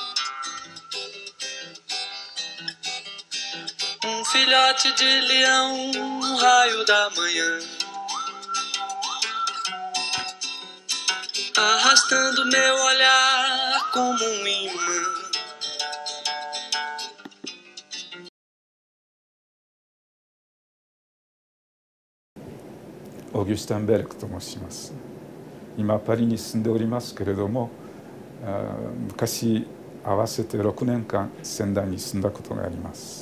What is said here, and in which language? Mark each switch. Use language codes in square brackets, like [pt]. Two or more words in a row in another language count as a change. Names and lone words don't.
[pt] Filhote de leão, um raio da manhã, arrastando meu olhar como um imã. [ja] オギュスタン・ベルクと申します。今パリに住んでおりますけれども、昔合わせて6年間仙台に住んだことがあります。